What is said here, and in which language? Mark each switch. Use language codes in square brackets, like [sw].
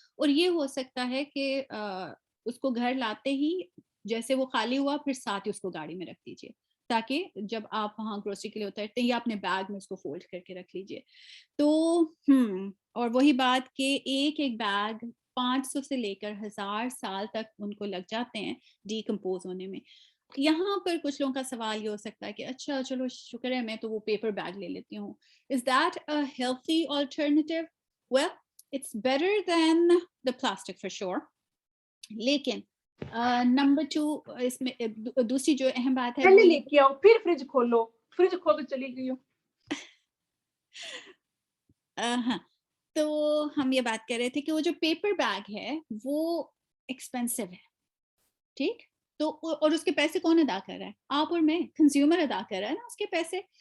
[ur] اور یہ ہو سکتا ہے کہ اس کو گھر لاتے ہی جیسے وہ خالی ہوا پھر ساتھ ہی اس کو گاڑی میں رکھ دیجیے, تاکہ جب آپ وہاں گروسری کے لیے اترتے ہیں یا اپنے بیگ میں اس کو فولڈ کر کے رکھ لیجیے. تو اور وہی بات کہ ایک بیگ 500 سے لے کر 1000 سال تک ان کو لگ جاتے ہیں ڈیکمپوز ہونے میں. یہاں پر کچھ لوگوں کا سوال یہ ہو سکتا ہے کہ اچھا چلو شکر ہے میں تو وہ پیپر بیگ لے لیتی ہوں. [en] Is that a healthy alternative? Well, it's better than the plastic for sure. [ur] لیکن نمبر 2 اس میں دوسری جو اہم بات ہے پہلے لے کے آؤ پھر فریج کھولو, فریج کھول کے چلی گئی ہوں. ہاں, تو ہم یہ بات کر رہے تھے کہ وہ جو پیپر بیگ ہے وہ ایکسپینسو ہے, ٹھیک, تو اور اس کے پیسے کون ادا کر رہا ہے؟ آپ اور میں, کنزیومر ادا کر رہا ہے نا اس کے پیسے.